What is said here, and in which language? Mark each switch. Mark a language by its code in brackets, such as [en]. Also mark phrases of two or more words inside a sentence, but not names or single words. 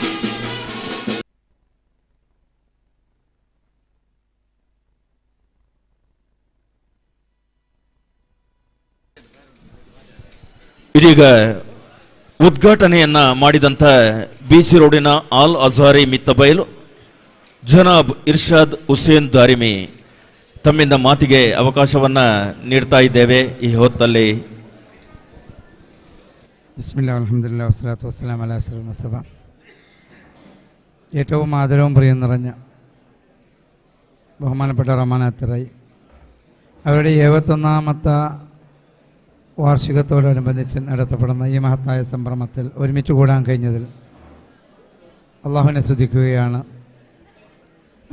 [kn] ಇದೀಗ ಉದ್ಘಾಟನೆಯನ್ನ ಮಾಡಿದಂಥ BC ರೋಡಿನ ಆಲ್ ಅಜಾರಿ ಮಿತ್ತಬೈಲ್ ಜನಾಬ್ ಇರ್ಷಾದ್ ಹುಸೇನ್ ದಾರಿಮಿ ತಮ್ಮಿಂದ ಮಾತಿಗೆ ಅವಕಾಶವನ್ನ ನೀಡ್ತಾ ಇದ್ದೇವೆ. ಈ ಹೊತ್ತಲ್ಲಿ [ar] بسم الله الحمد لله والصلاة والسلام على أشرف المرسلين. [ml] ഏറ്റവും ആദരവും പ്രിയം നിറഞ്ഞ ബഹുമാനപ്പെട്ട റമനാഥ് റൈ അവരുടെ 71ാമത്തെ വാർഷികത്തോടനുബന്ധിച്ച് നടത്തപ്പെടുന്ന ഈ മഹത്തായ സംരംഭത്തിൽ ഒരുമിച്ച് കൂടാൻ കഴിഞ്ഞതിൽ അള്ളാഹുവിനെ സ്തുതിക്കുകയാണ്.